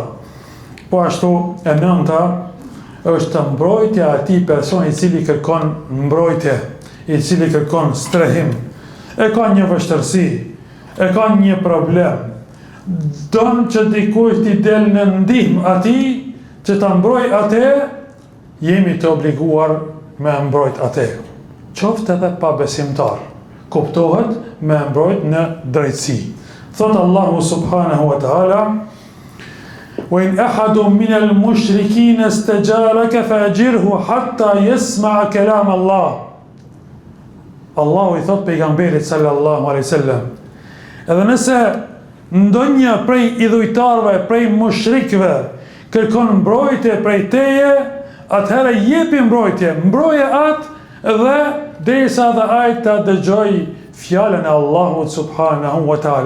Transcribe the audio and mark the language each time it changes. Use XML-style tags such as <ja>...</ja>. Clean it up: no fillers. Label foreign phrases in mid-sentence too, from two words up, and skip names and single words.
<sq>Po ashtu e nënta është të mbrojtja atij personi i cili kërkon mbrojtje, i cili kërkon strehim, e ka një vështërsi, e ka një problem, don që dikush t'i del në ndihmë atij që ta mbroj atë, jemi të obliguar me mbrojt atë. Qoftë edhe pa besimtar, kuptohet me mbrojt në drejtësi.</sq> <ar>Thot Allahu سبحانه وتعالى: "وإن أحد من المشركين استجارك فأجره حتى يسمع كلام الله."</ar> <sq>Allahu i thot pejgamberit</sq> <ar>صلى الله عليه وسلم,</ar> <sq>edhe nëse ndonjë prej idhujtarëve, prej mushrikëve kërkon mbrojtje prej teje, atëherë jepi mbrojtje, mbroje atë dhe derisa dhe ai ta dëgjoj fjalën e Allahut</sq> <ar>سبحانه وتعالى.</ar>